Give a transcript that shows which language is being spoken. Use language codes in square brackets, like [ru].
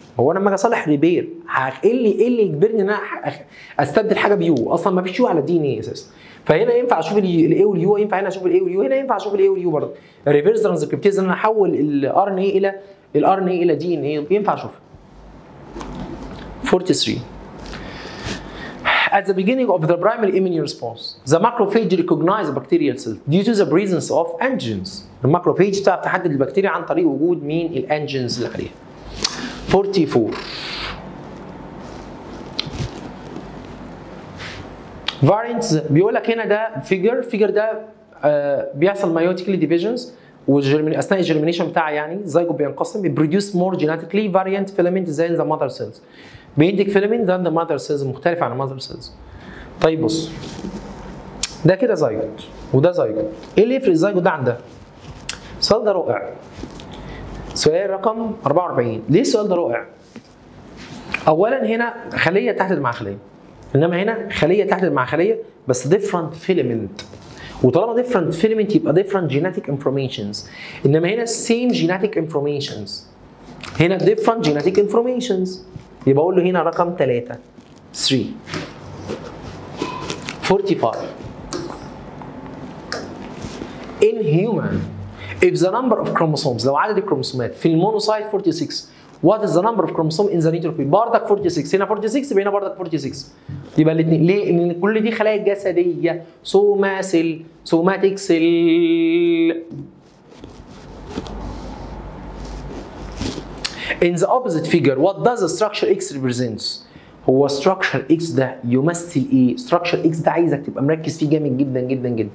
[ar] هو انا لما اجي اصلح ريبير ايه اللي يجبرني ان انا استبدل حاجه بيو؟ اصلا ما فيش يو على الدي ان اي اساسا. فهنا ينفع اشوف الاي واليو، ينفع هنا اشوف الاي واليو، هنا ينفع اشوف الاي واليو برضه. الريفيرس ترانسكريبتيز ان انا احول الار ان اي الى دي ان اي، ينفع اشوفها. [en] 43 At the beginning of the primary immune response, the macrophage recognizes bacterial cells due to the presence of antigens. [ar] الماكروفيج بتعرف تحدد البكتيريا عن طريق وجود مين؟ الانجينز اللي عليها. 44 variants بيقول لك هنا ده فيجر ده بيحصل مايوتيكلي ديفيجنز واثناء الجيرمينيشن بتاعها يعني زيجو بينقسم بيبروديوس مور جينيتيكلي فاريانت فيلامنت زي ذا ماذر سيلز، بينتج فيلامنت ذان ذا ماذر سيلز مختلف عن الماذر سيلز. طيب بص ده كده زيجوت وده زيجوت، ايه اللي يفرق الزيجوت ده عن ده؟ السؤال ده رائع. سؤال رقم 44. ليه السؤال ده رائع؟ اولا هنا خليه تحدد مع خليه، انما هنا خليه تحدد مع خليه بس ديفرنت فيلامنت، وطالما ديفرنت فيلامنت يبقى ديفرنت جينيتيك انفورميشنز، انما هنا سيم جينيتيك انفورميشنز، هنا ديفرنت جينيتيك انفورميشنز، يبقى اقول له هنا رقم 3. 45 [en] In human if the number of chromosomes، [ar] لو عدد الكروموسومات في المونوسايت 46 [en] what is the number of chromosome in the neutrophil؟ [ar] بردك 46، هنا 46 يبقى هنا بردك 46، يبقى الاثنين. ليه؟ لان كل دي خلايا جسديه، سوما سيل، سوماتيك سيل. [en] In the opposite figure what does the structure X represents؟ [ar] هو structure X ده يمثل ايه؟ structure X ده عايزك تبقى مركز فيه جامد جدا جدا جدا.